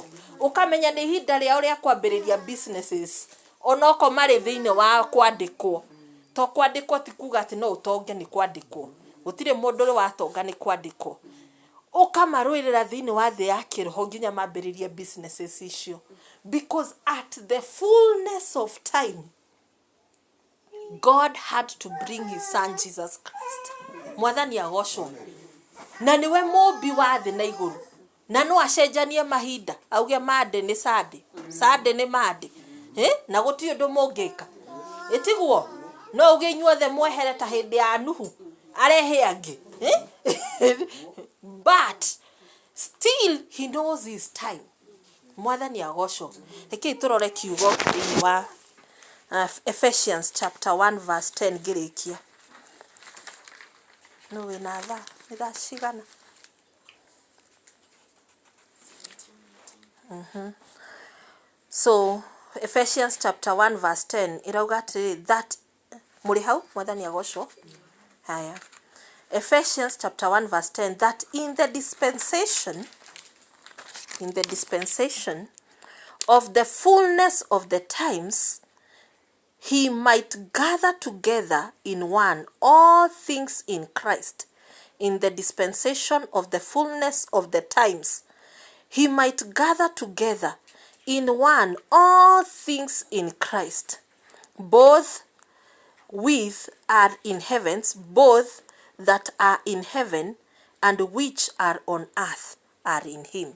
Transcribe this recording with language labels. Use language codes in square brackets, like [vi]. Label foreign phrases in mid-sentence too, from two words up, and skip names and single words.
[ki] Ukamenya ni ihinda riao ria kwambiriria businesses, onoko mari thiini wa kwandikwo. To kwandikwo ti kuga ati no utonge, ni kwandikwo. Gutire mundu ri watonga, ni kwandikwo. Ukamaruirira thiini wa thi ya kiroho nginya mambiririe businesses icio. [en] Because at the fullness of time, God had to bring his son Jesus Christ, [ki] mwathani agocwo. Na niwe mumbi wa thi na iguru, na no acenjanie mahinda, auge Monday ni Sunday, Sunday ni Monday, na guti undu mungika itiguo. No uge inyuothe mwehere ta hindi ya Nuhu arehe angi, [en] but still he knows his time, [ki] mwathani agocwo. Reke turore kiugo thini wa Ephesians chapter 1 verse 10 girikia. No wina tha ni tha cigana? So Ephesians chapter 1 verse 10 irauga atiri that muri hau, mwathani agocwo. Haya, [en] Ephesians chapter 1 verse 10, that in the dispensation of the fullness of the times, he might gather together in one all things in Christ, in the dispensation of the fullness of the times, he might gather together in one all things in Christ, both which are in heavens, both that are in heaven and which are on earth are in him.